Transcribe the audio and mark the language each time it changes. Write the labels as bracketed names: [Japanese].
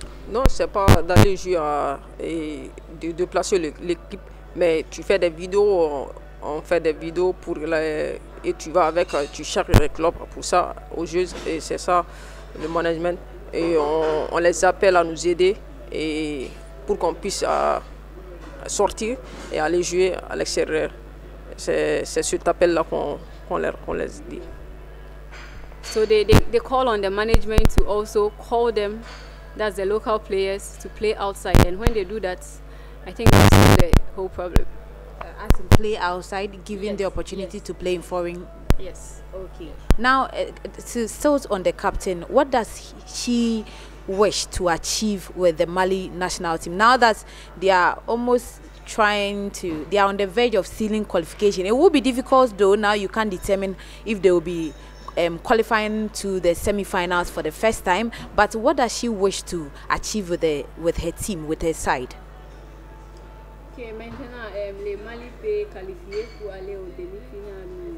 [French] Non, c'est pas d'aller jouer et de déplacer l'équipe, mais tu fais des vidéos, on fait des vidéos et tu vas avec, tu cherches les clubs pour ça, aux jeux, et c'est ça le management. Et on les appelle à nous aider et pour qu'on puisse sortir et aller jouer à l'extérieur. C'est cet appel-là qu'on les dit. [English] So they call on the management to also call them, that's the local players, to play outside. And when they do that, I think that's the whole problem. As in play outside, giving the opportunity to play in foreign. Yes. Okay. Now, still on the captain, what does she wish to achieve with the Mali national team? Now that they are almost they are on the verge of sealing qualification. It will be difficult though. Now you can't determine if they will be qualifying to the semi-finals for the first time. But what does she wish to achieve with her team, with her side? [French] Okay, maintenant, les Mali peut qualifier pour aller au demi-finale.